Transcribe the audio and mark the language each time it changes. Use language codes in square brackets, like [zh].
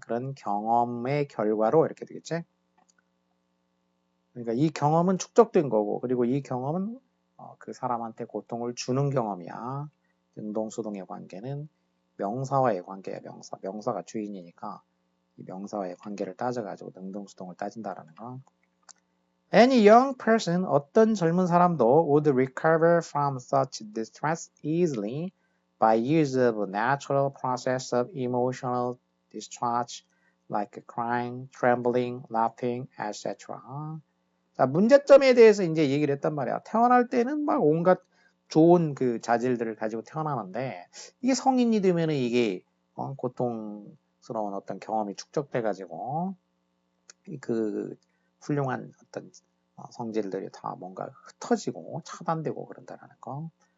[ko] 그런 경험의 결과로 이렇게 되겠지. 그러니까 이 경험은 축적된 거고 그리고 이 경험은 그 사람한테 고통을 주는 경험이야. 능동, 수동의 관계는 명사와의 관계야. 명사가 주인이니까 이 명사와의 관계를 따져가지고 능동, 수동을 따진다라는 거. [en] Any young person, [ko] 어떤 젊은 사람도 [en] would recover from such distress easily by use of a natural process of emotional discharge like crying, trembling, laughing, etc. [ko] 자, 문제점에 대해서 이제 얘기를 했단 말이야. 태어날 때는 막 온갖 좋은 그 자질들을 가지고 태어나는데 이게 성인이 되면은 이게 고통스러운 어떤 경험이 축적돼 가지고 그 훌륭한 어떤 성질들이 다 뭔가 흩어지고 차단되고 그런다라는 거.